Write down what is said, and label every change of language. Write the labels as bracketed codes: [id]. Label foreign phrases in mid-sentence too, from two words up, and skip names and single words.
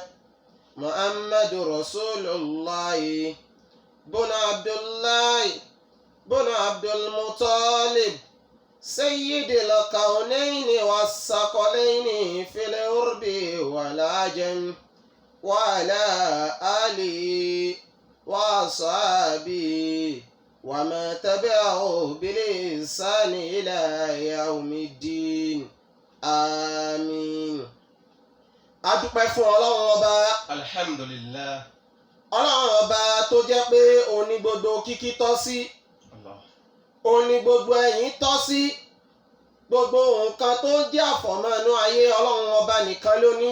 [ar] محمد رسول الله بن عبد الله بن عبد المطلب سيد الكونين والثقلين في الأرض والعجم وعلى آله وأصحابه وما تبعه بلسان إلى يوم الدين آمين. [yo] adúpẹ́ fún ọlọ́run ọba. Alhamdulillah. ọlọ́run ọba tó jẹ́ pé òun ni gbogbo kíkí tọ́ sí. òun ni gbogbo ẹ̀yìn tọ́ sí. gbogbo nǹkan tó ń jẹ́ àfọ̀mọ́nú ayé ọlọ́run ọba nìkan ló ní.